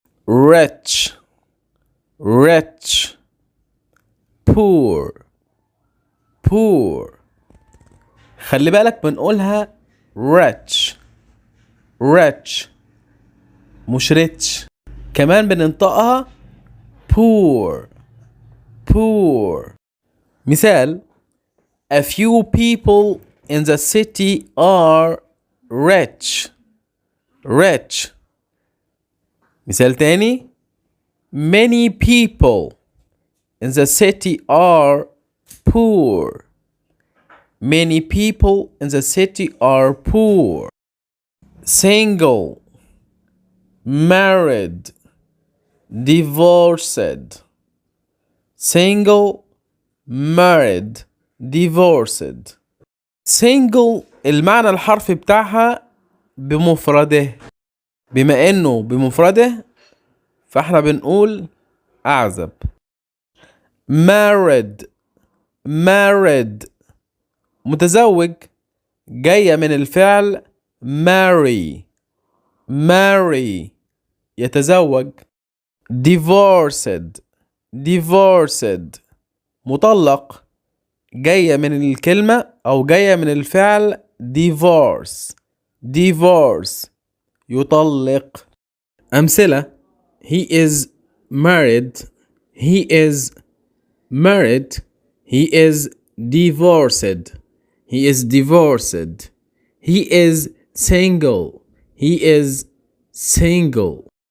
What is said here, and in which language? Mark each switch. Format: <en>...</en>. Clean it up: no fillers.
<en>rich rich poor poor.</en> <ar>خلي بالك بنقولها rich rich مش rich. كمان بننطقها poor poor. مثال:</ar> <en>a few people in the city are rich rich.</en> <ar>مثال تاني:</ar> <en>many people in the city are poor. Many people in the city are poor. single married divorced. single married divorced.</en> <ar>single المعنى الحرفي بتاعها بمفرده. بما انه بمفرده فاحنا بنقول اعزب. married married متزوج، جاية من الفعل marry marry يتزوج. divorced divorced مطلق، جاية من الكلمة أو جاية من الفعل divorce divorce يطلق. أمثلة:</ar> <en>he is married he is married. he is divorced he is divorced. he is single he is single.</en>